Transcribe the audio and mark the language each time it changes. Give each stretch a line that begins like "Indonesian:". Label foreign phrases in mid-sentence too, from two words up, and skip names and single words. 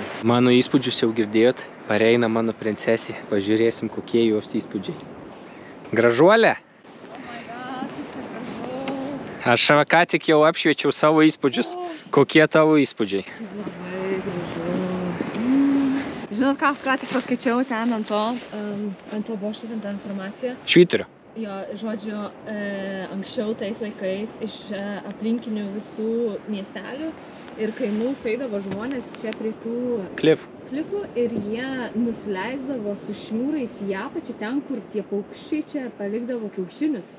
Lithuanian: Mano įspūdžius jau girdėjot, pareina mano princesė, pažiūrėsim, kokie jos įspūdžiai. Gražuolė?
English: Oh my god,
Lithuanian: čia gražu. Aš ką tik jau apšviečiau savo įspūdžius. Kokie tavo įspūdžiai? Čia labai gražu. Žinot, ką tik paskaičiau ten ant to buvo šitą informaciją? Švyturio. Jo, žodžiu, anksčiau tais laikais iš aplinkinių visų miestelių ir kaimų sueidavo žmonės čia prie tų klifų ir jie nusileisdavo su šniūrais į apačią ten, kur tie paukščiai čia palikdavo kiaušinius.